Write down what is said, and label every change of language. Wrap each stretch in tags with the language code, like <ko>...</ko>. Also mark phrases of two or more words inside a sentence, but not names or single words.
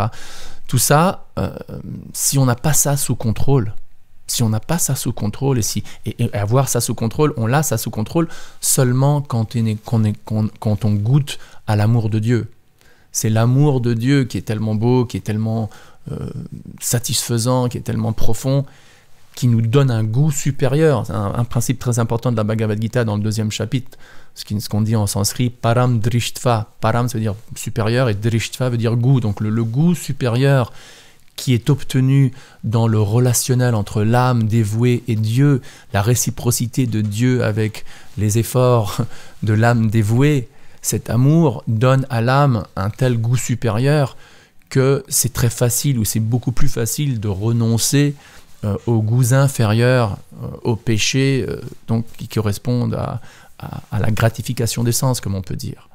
<fr>Tout ça, si on n'a pas ça sous contrôle, et avoir ça sous contrôle, on l'a ça sous contrôle seulement quand on goûte à l'amour de Dieu. C'est l'amour de Dieu qui est tellement beau, qui est tellement satisfaisant, qui est tellement profond, qui nous donne un goût supérieur. C'est un principe très important de la Bhagavad Gita dans le 2e chapitre, ce qu'on dit en sanskrit,</fr> <sa>param drishtva.</sa> <fr>Param, ça veut dire supérieur, et drishtva veut dire goût. Donc le goût supérieur qui est obtenu dans le relationnel entre l'âme dévouée et Dieu, la réciprocité de Dieu avec les efforts de l'âme dévouée, cet amour donne à l'âme un tel goût supérieur que c'est très facile, ou c'est beaucoup plus facile de renoncer aux goûts inférieurs, aux péchés, donc qui correspondent à la gratification des sens, comme on peut dire.</fr>